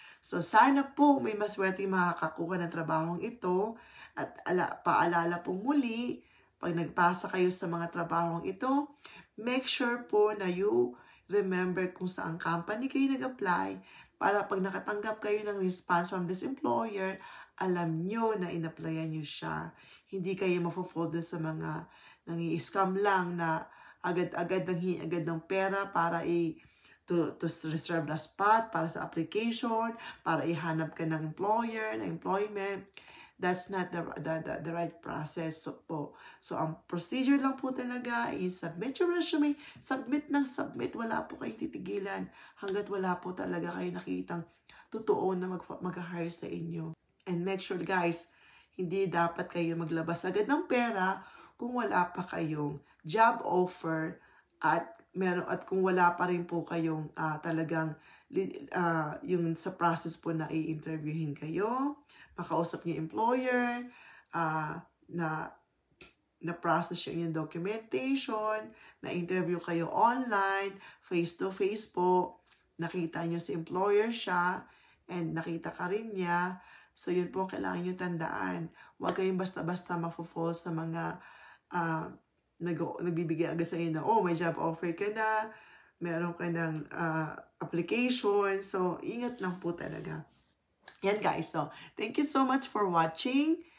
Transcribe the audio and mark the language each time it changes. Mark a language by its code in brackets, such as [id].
[tl] So, sana po may maswerte makakakuha ng trabahong ito at paalala po muli, pag nagpasa kayo sa mga trabahong ito, [en] make sure [tl] po na [en] you remember [tl] kung saan company kayo nag-apply para pag nakatanggap kayo ng [en] response from this employer, [tl] alam nyo na in-applyan nyo siya. Hindi kayo mafo-fall sa mga nangi-scam lang na agad-agad ng pera para [en] to reserve the spot [tl] para sa application, para ihanap ka ng employer, ng employment. [en] That's not the right process. [tl] So, ang procedure lang po talaga is [en] submit your resume, submit [tl] ng submit. Wala po kayong titigilan hanggat wala po talaga kayo nakitang totoo na mag-hire sa inyo. [en] And make sure guys, [tl] hindi dapat kayo maglabas agad ng pera kung wala pa kayong job offer at kung wala pa rin po kayong talagang yung sa process po na i-interviewin kayo, makausap niyo employer, na process yung documentation, na interview kayo online, face-to-face po, nakita niyo si employer siya, and nakita ka rin niya. So, yun po kailangan nyo tandaan. Huwag kayong basta-basta mafo-fall sa mga nagbibigay agad sa inyo na, oh, may job offer ka na, meron ka ng application. So, ingat lang po talaga. Yan guys. [en] So, thank you so much for watching.